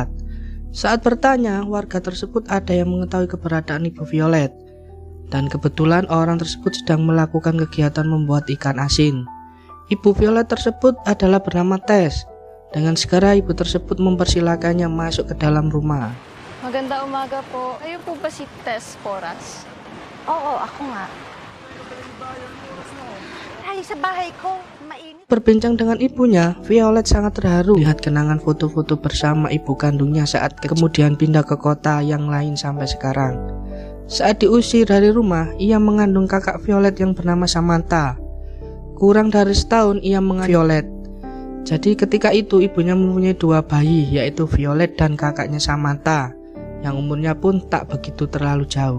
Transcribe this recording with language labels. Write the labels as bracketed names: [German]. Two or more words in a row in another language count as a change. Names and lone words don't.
[Indonesian] Saat bertanya, warga tersebut ada yang mengetahui keberadaan ibu Violet. Dan kebetulan orang tersebut sedang melakukan kegiatan membuat ikan asin. Ibu Violet tersebut adalah bernama Tess. Dengan segera ibu tersebut mempersilakannya masuk ke dalam rumah. [Filipino] Maganda umaga po. Kayo po ba si Tess Porras? Oo, ako nga. Ay, sa bahay ko, mainit. [Indonesian] Berbincang dengan ibunya, Violet sangat terharu lihat kenangan foto-foto bersama ibu kandungnya saat kemudian pindah ke kota yang lain sampai sekarang. Saat diusir dari rumah, ia mengandung kakak Violet yang bernama Samantha. Kurang dari setahun ia mengandung Violet. Jadi ketika itu ibunya mempunyai dua bayi, yaitu Violet dan kakaknya Samantha, yang umurnya pun tak begitu terlalu jauh.